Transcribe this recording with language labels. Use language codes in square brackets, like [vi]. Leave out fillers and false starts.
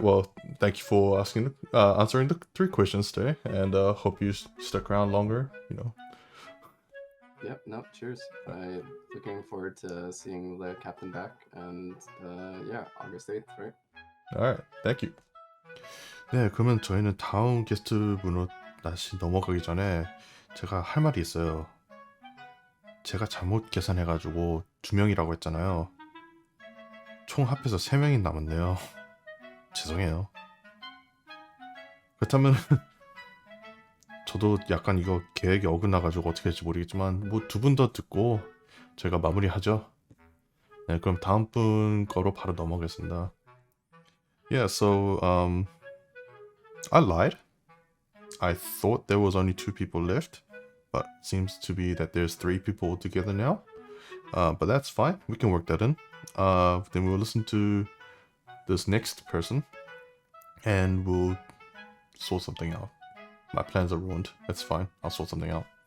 [en] Well, thank you for answering the 3 questions today, and hope you stuck around longer. Yep. No. Cheers. I'm looking forward to seeing the captain back, and yeah, August 8th, right? All right. Thank you. [ko] 네, 그러면 저희는 다음 게스트분으로 다시 넘어가기 전에 제가 할 말이 있어요. 제가 잘못 계산해가지고 2명이라고 했잖아요. 총 합해서 3명이 남았네요. 죄송해요. 그렇다면 저도 약간 이거 계획이 어긋나가지고 어떻게 할지 모르겠지만 뭐 2분 더 듣고 제가 마무리하죠. 네, 그럼 다음 분 거로 바로 넘어가겠습니다. [en] Yeah, so I lied. I thought there was only 2 people left, but seems to be that there's 3 people altogether now. But that's fine. We can work that in. Then we'll listen to this next person, and we'll sort something out. My plans are ruined. That's fine. I'll sort something out.